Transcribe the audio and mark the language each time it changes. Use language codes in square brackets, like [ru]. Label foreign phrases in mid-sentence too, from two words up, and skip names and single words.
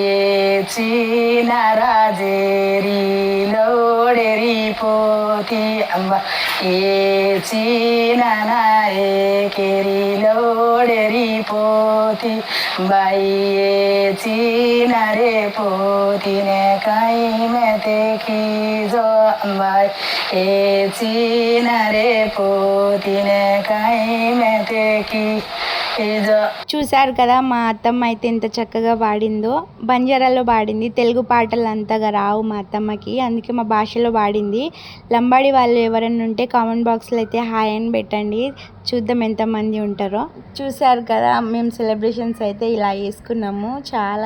[lmn] चीना राजेरी लोडेरी पोती अंबा ए चीना नाए केरी लोडेरी पोती बाई ए चीना रे पोती ने कहीं में देखी जो अंबाई ए चीना रे पोती ने कहीं में देखी जो [te] చూశారు కదా మా అత్తమ్మ అయితే ఎంత చక్కగా పాడిందో. బంజారాలో పాడింది, తెలుగు పాటలు అంతగా రావు మా అత్తమ్మకి, అందుకే మా భాషలో పాడింది. లంబాడి వాళ్ళు ఎవరైనా ఉంటే [en] comment boxlo [te] అయితే హాయ్ అని పెట్టండి, చూద్దాం ఎంతమంది ఉంటారో. చూశారు కదా మేము సెలబ్రేషన్స్ అయితే ఇలా చేసుకున్నాము చాలా.